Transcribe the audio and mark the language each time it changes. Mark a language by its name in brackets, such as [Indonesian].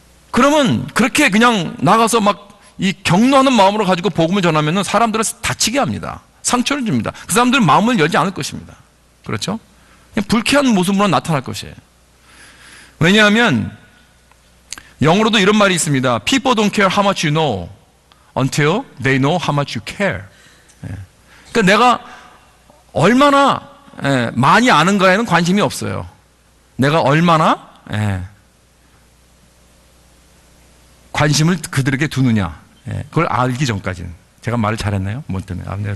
[Korean] 그러면 그렇게 그냥 나가서 막 이 격노하는 마음으로 가지고 복음을 전하면 사람들을 다치게 합니다. 상처를 줍니다. 그 사람들은 마음을 열지 않을 것입니다. 그렇죠? 그냥 불쾌한 모습으로 나타날 것이에요. 왜냐하면 영어로도 이런 말이 있습니다. [English] People don't care how much you know until they know how much you care. [Korean] 그러니까 내가 얼마나 많이 아는가에는 관심이 없어요. 내가 얼마나 관심을 그들에게 두느냐, 그걸 알기 전까지는. 제가 말을 잘했나요? 뭐 때문에?